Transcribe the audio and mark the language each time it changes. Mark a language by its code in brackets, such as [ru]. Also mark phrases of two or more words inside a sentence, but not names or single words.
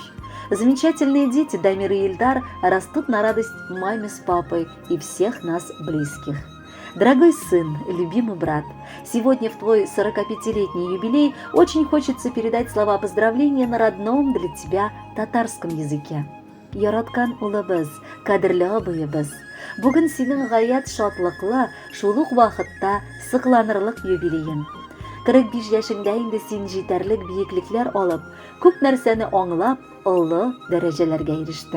[ru] Замечательные дети Дамир и Ильдар растут на радость маме с папой и всех нас близких. Дорогой сын, любимый брат, сегодня в твой 45-летний юбилей очень хочется передать слова поздравления на родном для тебя татарском языке. [tt] Яраткан улыбыз, кадерлі абыйыбыз. Бүгін сенің гаят шатлыклы, шулук вакытта сыкланырлык юбилейің. 45 яшыңда инде син җитәрлек биеклекләр алып, күп нәрсәне аңлап, олы дәрәҗәләргә ирештең.